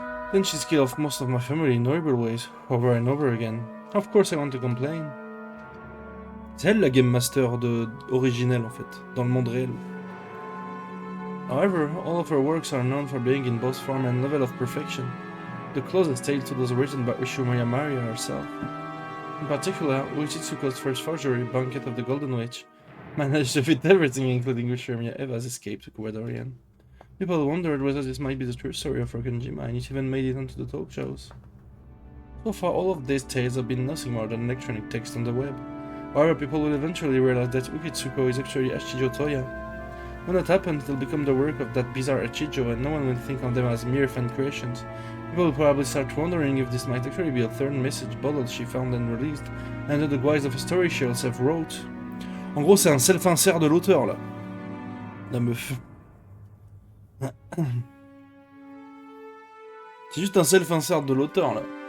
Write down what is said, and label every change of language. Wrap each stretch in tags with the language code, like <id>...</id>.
<en>Then she's killed off most of my family in horrible ways, over and over again. Of course I want to complain.</en> <fr>C'est elle la game master originelle en fait, dans le monde réel.</fr> <en>However, all of her works are known for being in both form and level of perfection, the closest tale to those written by Ushumaya Maria herself. In particular, Uichitsuko's first forgery, Banquet of the Golden Witch, managed to fit everything including Ushumaya Eva's escape to Kuwadorian. People wondered whether this might be the true story of Rokenjima, and it even made it onto the talk shows. So far, all of these tales have been nothing more than electronic text on the web. However, people will eventually realize that Ukitsuko is actually Ashijo Toya. When that happens, it'll become the work of that bizarre Achijo, and no one will think of them as mere fan creations. People will probably start wondering if this might actually be a third message bottle she found and released, under the guise of a story she herself wrote.</en> <fr>En gros, c'est un self-insert de l'auteur, là. La meuf. C'est juste un self-insert de l'auteur, là.</fr>